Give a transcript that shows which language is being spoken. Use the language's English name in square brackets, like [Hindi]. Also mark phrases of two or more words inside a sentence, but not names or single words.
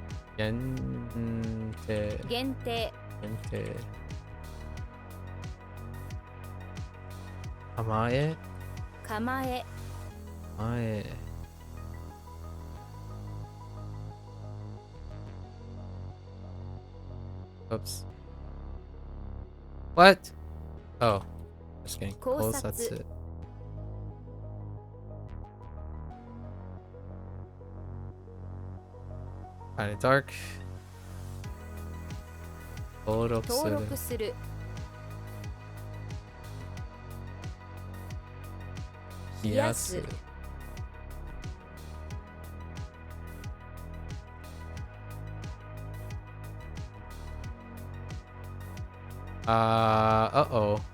[Japanese] 限定。限定。限定。構え。構え。構え。Oops. [English] What? Oh, just kidding. [Japanese] 考察。考察。 [English] Kinda dark. [Japanese] 登録す登る。録する。冷やす。Uh-oh.